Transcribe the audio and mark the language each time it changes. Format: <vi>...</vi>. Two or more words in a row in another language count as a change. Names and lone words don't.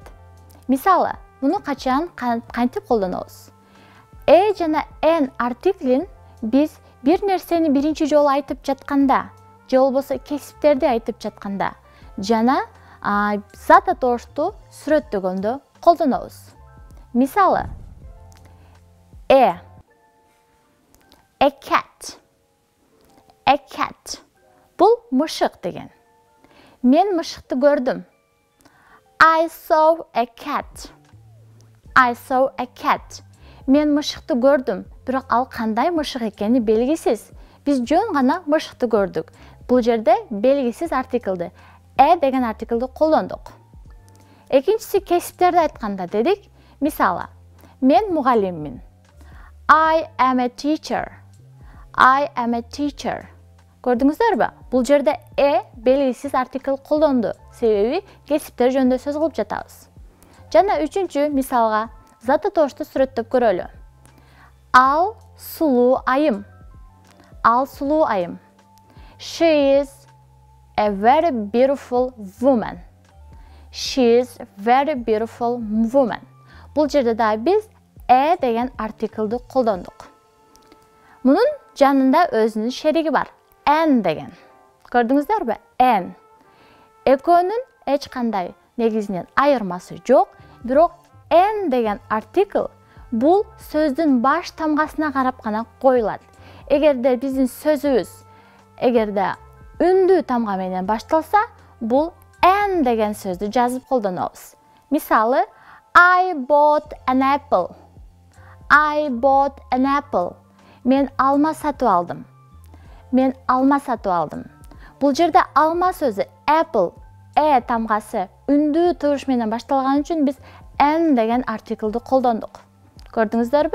<ky>Мисалы, муну качан кантип колдонобуз? Жана n артиклин биз бир нерсени биринчи жолу айтып жатканда, же болбосо кесиптерди айтып жатканда, жана зат атоошту сүрөттөгөндө колдонобуз. Мисалы,</ky> <en>a cat.</en> <ky>Бул мышык деген. Мен мышыкты көрдүм.</ky> <en>I saw a cat.</en> <ky>Мен мышыкты көрдүм, бирок ал кандай мышык экени белгисиз. Биз жөн гана мышыкты көрдүк. Бул жерде белгисиз артиклды деген артиклды колдондук. Экинчиси, кесиптерди айтканда дедик. Мисалы, мен мугалиммин.</ky> <en>I am a teacher.</en> <ky>Көрдүңүздөрбү? Бул жерде белгисиз артикл колдонду. Себеби кесиптер жөнүндө сөз кылып жатабыз. Жана үчүнчү мисалга зат атоошту сүрөттөп көрөлү. Ал сулуу айым.</ky> <en>She is a very beautiful woman.</en> <ky>Бул жерде да биз деген артиклды колдондук. Мунун жанында өзүнүн шериги бар. N деген. Көрдүңүздөрбү? N. Экөөнүн эч кандай негизинен айырмасы жок, бирок N деген артикл бул сөздүн баш тамгасына карап гана коюлат. Эгерде биздин сөзүбүз үндүү тамга менен башталса, бул N деген сөздү жазып колдонобуз. Мисалы,</ky> <en>I bought an apple.</en> <ky>Мен алма сатып алдым. Бул жерде алма сөзү apple, тамгасы үндүү туруш менен башталган үчүн биз N деген артиклды колдондук. Көрдүңүздөрбү?</ky>